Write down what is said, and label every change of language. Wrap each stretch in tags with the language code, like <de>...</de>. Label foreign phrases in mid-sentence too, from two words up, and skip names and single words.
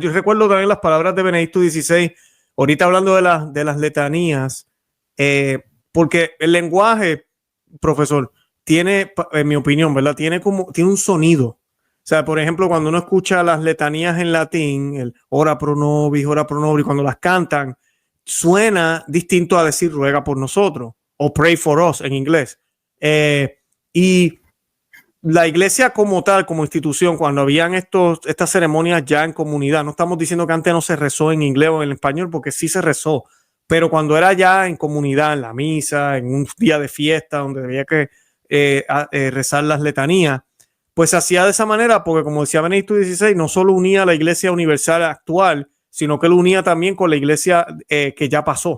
<es>Yo recuerdo también las palabras de Benedicto XVI, ahorita hablando de las letanías, porque el lenguaje, profesor, tiene, en mi opinión, ¿verdad? Tiene un sonido. O sea, por ejemplo, cuando uno escucha las letanías en latín, el</es> <la>ora pro nobis,</la> <es>cuando las cantan, suena distinto a decir ruega por nosotros o</es> <en>pray for us</en> <es>en inglés. Y la iglesia como tal, como institución, cuando habían estas ceremonias ya en comunidad, no estamos diciendo que antes no se rezó en inglés o en español, porque sí se rezó, pero cuando era ya en comunidad, en la misa, en un día de fiesta donde había que rezar las letanías, pues se hacía de esa manera porque, como decía Benedicto XVI, no solo unía a la iglesia universal actual, sino que lo unía también con la iglesia que ya pasó.</es>